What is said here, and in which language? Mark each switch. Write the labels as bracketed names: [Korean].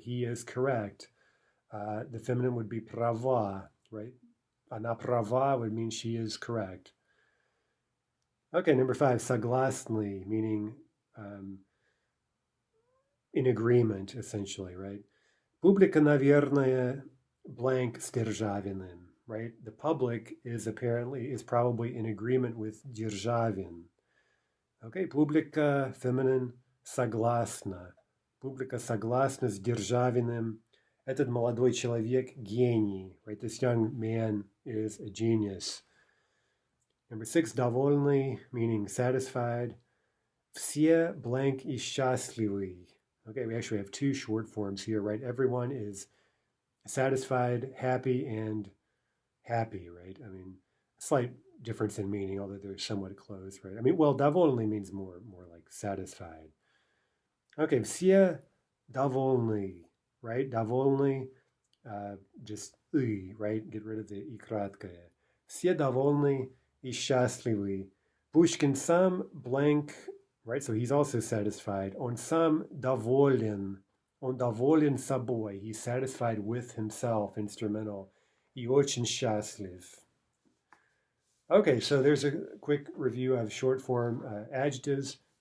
[English] He is correct. The feminine would be права, right? [Russian] Она права [English] would mean she is correct. Okay, number five, согласный, meaning in agreement, essentially, right? [Russian] Публика, наверное, blank с Державиным, right? [English] The public is probably in agreement with Державин. Okay, публика, feminine, согласна. [Russian] Публика согласна с Державиным. Этот молодой человек гений, right? [English] This young man is a genius. Number 6, довольный, meaning satisfied. [Russian] Все blank и счастливы. [English] Okay, we actually have two short forms here, right? Everyone is satisfied, happy, and happy, right? I mean, slight difference in meaning, although they're somewhat close, right? I mean, well, довольный means more like satisfied. Okay, [Russian] все довольны, [English] right? Довольны, just right? Get rid of the и краткое. [Russian] Все довольны и счастливы. Pushkin сам blank, right? [English] So he's also satisfied. [Russian] Он сам доволен. Он доволен собой. [English] He's satisfied with himself, instrumental. [Russian] И очень счастлив. [English] Okay, so there's a quick review of short form adjectives.